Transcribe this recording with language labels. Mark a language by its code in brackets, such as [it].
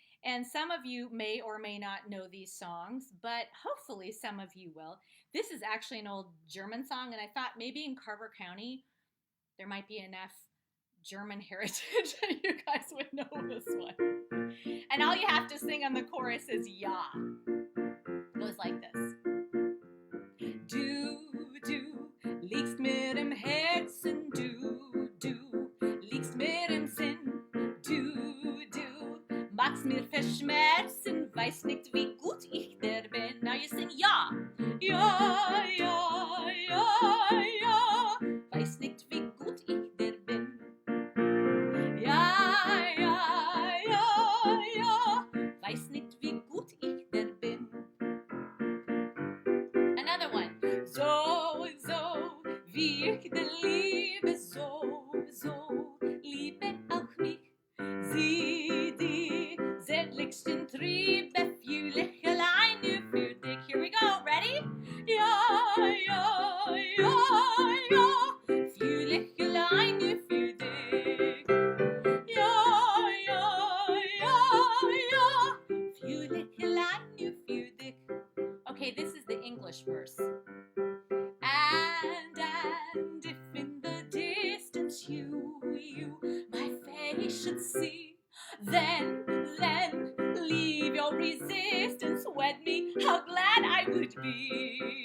[en] And some of you may or may not know these songs, but hopefully some of you will. This is actually an old German song, and I thought maybe in Carver County there might be enough German heritage that you guys would know this one. And all you have to sing on the chorus is Ja. It goes like this. [de] Du, liegst mir im Herzen, du, liegst mir im Sinn, du, magst mir verschmerzen, weißt nicht, wie gut ich dir bin. [en] Now you sing [de] Ja, ja, ja, ja, ja, weißt nicht, wie gut ich dir bin. Ja, ja, ja, ja, weiß nicht, wie gut ich dir bin. [en] Another one. [de] So, wie ich dir liebe, so, liebe auch mich. Sie, die zärtlichsten Triebe fühle ich allein nur für dich. [en] Here we go, ready? [de] Ja, ja, ja, ja, fühle ich allein nur für dich. Ja, ja, ja, ja, fühle ich allein nur für dich. [en] Okay, this is the English verse. And if in the distance you my face should see, then leave your resistance, wed me, how glad I would be.